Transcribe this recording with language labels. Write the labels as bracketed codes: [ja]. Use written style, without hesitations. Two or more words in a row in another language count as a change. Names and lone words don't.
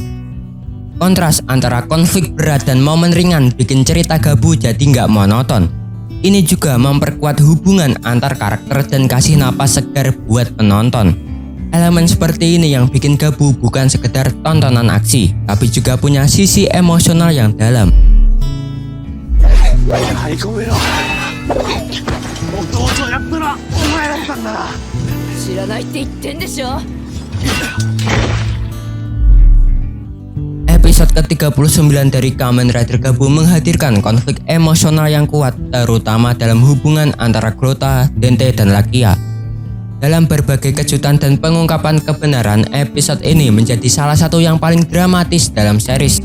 [id] Kontras antara konflik berat dan momen ringan bikin cerita Gabu jadi nggak monoton. Ini juga memperkuat hubungan antar karakter dan kasih napas segar buat penonton. Elemen seperti ini yang bikin Gabu bukan sekedar tontonan aksi, tapi juga punya sisi emosional yang dalam. [ja] 張り込めろ弟をやったのはお前だったんだな知らないって言ってんでしょ [id] Episode ke-39 dari Kamen Rider Gabu menghadirkan konflik emosional yang kuat, terutama dalam hubungan antara Grota, Dente, dan Lakia. Dalam berbagai kejutan dan pengungkapan kebenaran, episode ini menjadi salah satu yang paling dramatis dalam series.